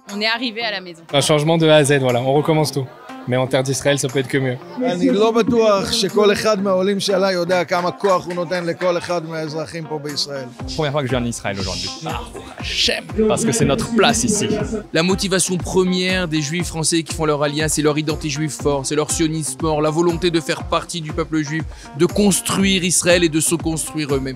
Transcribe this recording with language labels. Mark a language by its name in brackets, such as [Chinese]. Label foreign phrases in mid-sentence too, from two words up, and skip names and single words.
[French] On est arrivé à la maison. Un changement de A à Z, voilà, on recommence tout. Mais en terre d'Israël, ça peut être que mieux. [Hebrew] אני לא בטוח שכל אחד מהעולים שעלה יודע כמה כוח הוא נותן לכל אחד מהאזרחים פה בישראל. [French] Première fois que je viens en Israël aujourd'hui. Parce que c'est notre place ici. La motivation première des juifs français qui font leur alliance, c'est leur identité juive forte, c'est leur sionisme fort, la volonté de faire partie du peuple juif, de construire Israël et de se construire eux-mêmes.